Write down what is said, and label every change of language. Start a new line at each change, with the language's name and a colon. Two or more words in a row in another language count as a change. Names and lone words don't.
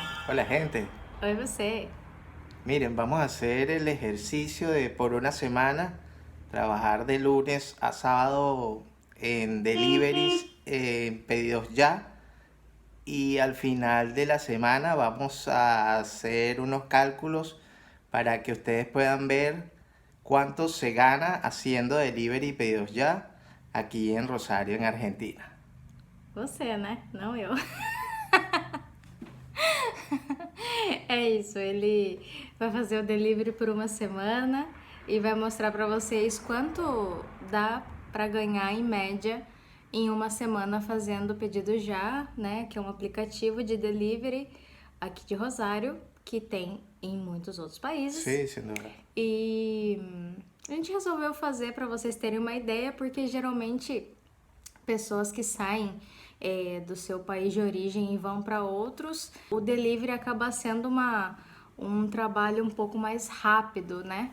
Spanish: Hola gente,
Portuguese: Oi, você.
Spanish: miren, vamos a hacer el ejercicio de por una semana, trabajar de lunes a sábado en deliveries, en pedidos ya, y al final de la semana vamos a hacer unos cálculos para que ustedes puedan ver cuánto se gana haciendo delivery y pedidos ya aquí en Rosario, en Argentina.
Portuguese: Você, né? Não eu. É isso, ele vai fazer o delivery por uma semana e vai mostrar pra vocês quanto dá pra ganhar em média em uma semana fazendo o pedido já, né? Que é um aplicativo de delivery aqui de Rosário, que tem em muitos outros países.
Spanish: Sí, sin duda.
Portuguese: E a gente resolveu fazer pra vocês terem uma ideia, porque geralmente pessoas que saem do seu país de origem e vão para outros, o delivery acaba sendo um trabalho um pouco mais rápido, né?